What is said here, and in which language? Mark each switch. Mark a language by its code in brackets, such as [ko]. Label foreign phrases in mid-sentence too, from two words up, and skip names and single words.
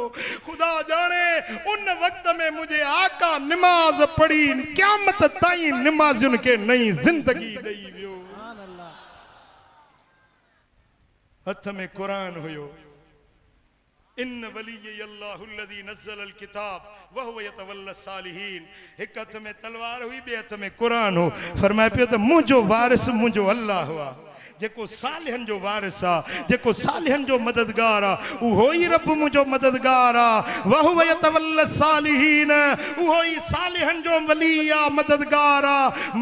[sd] ख़ुदा ॼाणे उन वक़्त में मुंहिंजे आका निमाज़ पढ़ी क़यामत ताईं निमाज़ियुनि खे नई ज़िंदगी ॾेई वियो। हथ में क़ुरान हुयो। [ar] إن وليي الله الذي نزل الكتاب وهو يتولى الصالحين. [sd] एक हथ में तलवार हुई, ॿिए हथ में क़ुरान हो। फरमाए पियो त मुंहिंजो वारिस मुंहिंजो अल्लाह हुआ, जेको सालिहन जो वारिस आहे, जेको सालिहन जो मददगार आहे, उहो ई रब मुंहिंजो मददगार आहे। [ar] وهو يتولى الصالحين, [sd] उहो ई सालिहन जो वली आहे, मददगार आहे।